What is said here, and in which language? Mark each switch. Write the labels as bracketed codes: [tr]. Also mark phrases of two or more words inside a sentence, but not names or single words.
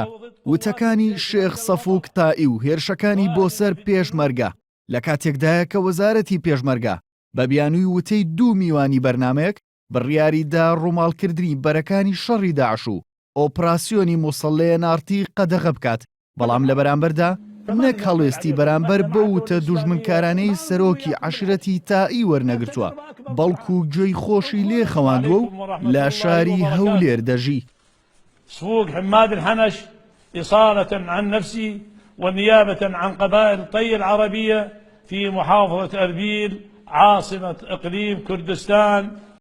[ckb] وتەکانی شێخ سەفوک تائی و هێرشەکانی بۆ سەر پێشمەرگە لە کاتێکدایە کە وەزارەتی پێشمەرگە بە بیانووی وتەی 2 میوانی بەرنامەیەک بڕیاریدا ڕووماڵکردنی بەرەکانی شەڕی داعش و ئۆپراسیۆنی مووسڵ لە NRT قەدەغە بکات، بەڵام لە بەرامبەردا نەک هەڵوێستی بەرامبەر بە وتە دوژمنکارانەی سەرۆکی عەشیرەتی تائی وەرنەگرتووە، بەڵکو گوێی خۆشی لێ خەواندووە و لە شاری هەولێر دەژی. [ar] سفوك حماد الحنش إصالة عن نفسي ونيابة عن قبائل طي العربية في محافظة أربيل عاصمة إقليم كردستان